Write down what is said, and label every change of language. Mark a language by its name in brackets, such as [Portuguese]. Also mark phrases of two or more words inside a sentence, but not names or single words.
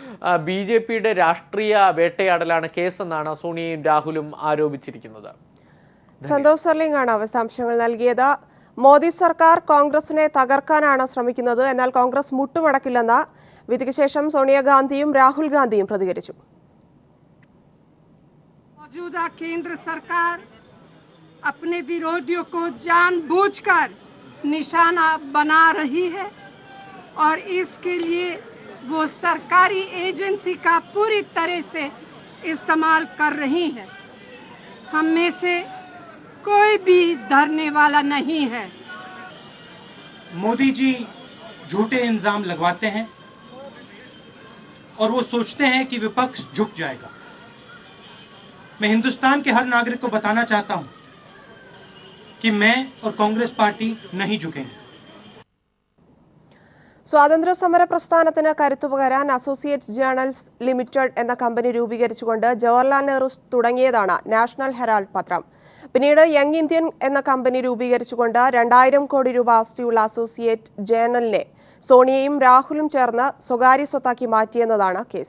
[Malayalam] BJPയുടെ രാഷ്ട്രീയ വേട്ടയാടലാണ് കേസെന്നാണ് സോണിയയും രാഹുലും ആരോപിച്ചിരിക്കുന്നത്. സന്തോഷ് സർലിംഗ് ആണ് വിശദാംശങ്ങൾ നൽകിയത്. മോദി സർക്കാർ കോൺഗ്രസിനെ തകർക്കാനാണ് ശ്രമിക്കുന്നത്, എന്നാൽ കോൺഗ്രസ് മുട്ടുമടക്കില്ലെന്ന് വിധിക്ക് ശേഷം സോണിയാഗാന്ധിയും രാഹുൽ ഗാന്ധിയും പ്രതികരിച്ചു. [Hindi] मौजूदा केंद्र सरकार अपने विरोधियों को जानबूझकर निशाना बना रही है और इसके लिए वो सरकारी एजेंसी का पूरी तरह से इस्तेमाल कर रही है. हम में से कोई भी डरने वाला नहीं है. मोदी जी झूठे इल्जाम लगवाते हैं और वो सोचते हैं कि विपक्ष झुक जाएगा. मैं हिंदुस्तान के हर नागरिक को बताना चाहता हूं कि मैं और कांग्रेस पार्टी नहीं झुकेंगे. [Malayalam] സ്വാതന്ത്ര്യ സമര പ്രസ്ഥാനത്തിന് കരുത്തുപകരാൻ അസോസിയേറ്റ് ജേണൽസ് ലിമിറ്റഡ് എന്ന കമ്പനി രൂപീകരിച്ചുകൊണ്ട് ജവഹർലാൽ നെഹ്റു തുടങ്ങിയതാണ് നാഷണൽ ഹെറാൾഡ് പത്രം. പിന്നീട് യങ് ഇന്ത്യൻ എന്ന കമ്പനി രൂപീകരിച്ചുകൊണ്ട് 2,000 കോടി രൂപ ആസ്തിയുള്ള അസോസിയേറ്റ് ജേണലിനെ സോണിയയും രാഹുലും ചേർന്ന് സ്വകാര്യ സ്വത്താക്കി മാറ്റിയെന്നതാണ് കേസ്.